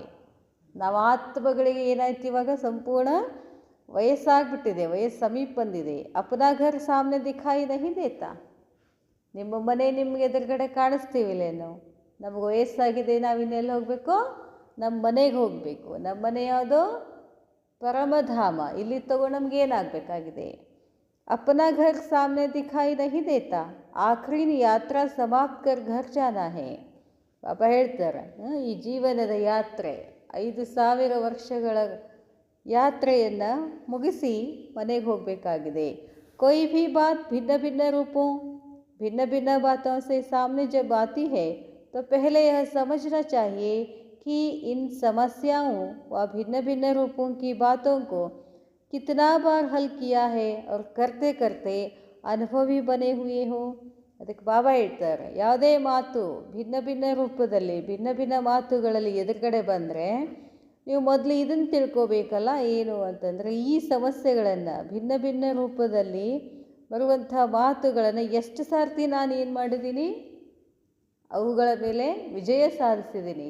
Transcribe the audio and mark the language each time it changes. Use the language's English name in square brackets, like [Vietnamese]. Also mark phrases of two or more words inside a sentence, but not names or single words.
[Kannada] ನಾವು ಆತ್ಮಗಳಿಗೆ ಏನಾಯ್ತು, ಇವಾಗ ಸಂಪೂರ್ಣ ವಯಸ್ಸಾಗ್ಬಿಟ್ಟಿದೆ, ವಯಸ್ಸು ಸಮೀಪ ಬಂದಿದೆ. [Hindi] अपना घर सामने दिखाई नहीं देता, [Kannada] ನಿಮ್ಮ ಮನೆ ನಿಮಗೆ ಎದುರುಗಡೆ ಕಾಣಿಸ್ತೀವಿಲ್ಲೇನು. ನಮಗೆ ವಯಸ್ಸಾಗಿದೆ, ನಾವಿನ್ನೆಲ್ಲಿ ಹೋಗಬೇಕು, ನಮ್ಮ ಮನೆಗೆ ಹೋಗಬೇಕು. ನಮ್ಮ ಮನೆ ಯಾವುದು, ಪರಮಧಾಮ. ಇಲ್ಲಿ ತಗೋ ನಮಗೇನಾಗಬೇಕಾಗಿದೆ, [Hindi] अपना घर सामने दिखाई नहीं देता, आखिरी यात्रा समाप्त कर घर जाना है. [Kannada] ಬಾಬಾ ಹೇಳ್ತಾರೆ, ಈ ಜೀವನದ ಯಾತ್ರೆ 5,000 ವರ್ಷಗಳ ಯಾತ್ರೆಯನ್ನು ಮುಗಿಸಿ ಮನೆಗೆ ಹೋಗಬೇಕಾಗಿದೆ. [Hindi] कोई भी बात भिन्न भिन्न रूपों भिन्न भिन्न बातों से सामने जब आती है तो पहले यह समझना चाहिए कि इन समस्याओं व भिन्न भिन्न रूपों की बातों को कितना बार हल किया है और करते करते अनुभवी बने हुए हो. [Kannada] ಅದಕ್ಕೆ ಬಾಬಾ ಹೇಳ್ತಾರೆ, ಯಾವುದೇ ಮಾತು ಭಿನ್ನ ಭಿನ್ನ ರೂಪದಲ್ಲಿ ಭಿನ್ನ ಭಿನ್ನ ಮಾತುಗಳಲ್ಲಿ ಎದುರುಗಡೆ ಬಂದರೆ ನೀವು ಮೊದಲು ಇದನ್ನು ತಿಳ್ಕೋಬೇಕಲ್ಲ, ಏನು ಅಂತಂದರೆ ಈ ಸಮಸ್ಯೆಗಳನ್ನು ಭಿನ್ನ ಭಿನ್ನ ರೂಪದಲ್ಲಿ ಬರುವಂಥ ಮಾತುಗಳನ್ನು ಎಷ್ಟು ಸಾರ್ತಿ ನಾನು ಏನು ಮಾಡಿದ್ದೀನಿ, ಅವುಗಳ ಮೇಲೆ ವಿಜಯ ಸಾಧಿಸಿದ್ದೀನಿ.